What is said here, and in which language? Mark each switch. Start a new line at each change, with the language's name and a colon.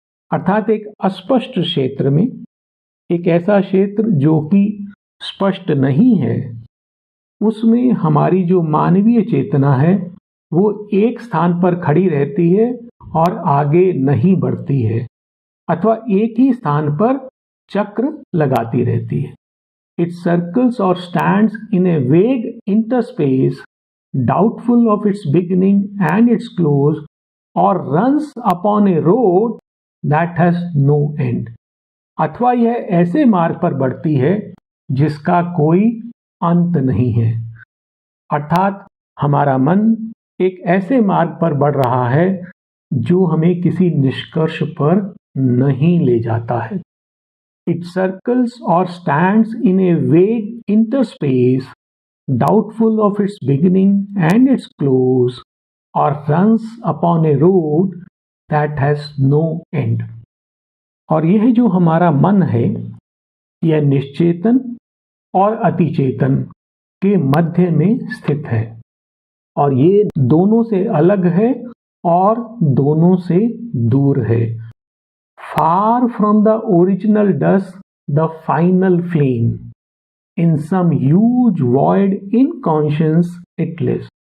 Hindi: अर्थात एक अस्पष्ट क्षेत्र में, एक ऐसा क्षेत्र जो कि स्पष्ट नहीं है, उसमें हमारी जो मानवीय चेतना है वो एक स्थान पर खड़ी रहती है और आगे नहीं बढ़ती है अथवा एक ही स्थान पर चक्र लगाती रहती है।
English: It circles और stands in a vague interspace, doubtful of its beginning and its close, or runs upon a road that has no end।
Hindi: अथवा यह ऐसे मार्ग पर बढ़ती है जिसका कोई अंत नहीं है। अर्थात हमारा मन एक ऐसे मार्ग पर बढ़ रहा है जो हमें किसी निष्कर्ष पर नहीं ले जाता है।
English: It circles or stands in a vague interspace, doubtful of its beginning and its close, or runs upon a road that has no end।
Hindi: और यह जो हमारा मन है यह निश्चेतन और अतिचेतन के मध्य में स्थित है और ये दोनों से अलग है और दोनों से दूर है।
English: Far from the original dust, the final flame, in some huge void in conscience it lives।